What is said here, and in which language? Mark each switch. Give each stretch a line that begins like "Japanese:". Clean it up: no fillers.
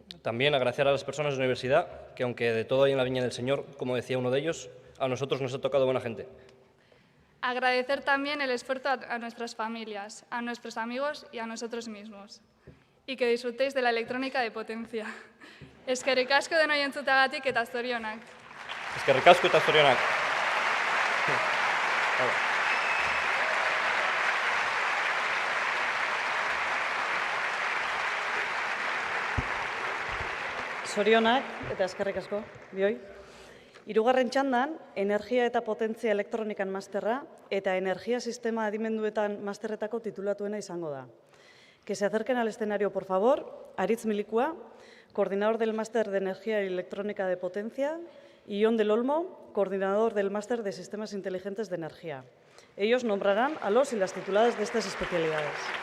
Spanish: También agradecer a las personas de la universidad, que aunque de todo hay en la viña del Señor, como decía uno de ellos, a nosotros nos ha tocado buena gente. Agradecer también el esfuerzo a nuestras familias, a nuestros amigos y a nosotros mismos. Y que disfrutéis de la electrónica de potencia.
Basque: Eskerrik asko denoi entzutagatik eta zorionak. Eskerrik asko eta zorionak. Zorionak eta eskerrik asko, bioi. 3. txandan, energia eta potentzia elektronikan masterra eta energia sistema adimenduetan masterretako titulatuena izango da.
Spanish: Que se acerquen al escenario, por favor, Aritz Milikua, coordinador del máster de energía y electrónica de potencia, y Ion del Olmo, coordinador del máster de sistemas inteligentes de energía. Ellos nombrarán a los y las tituladas de estas especialidades.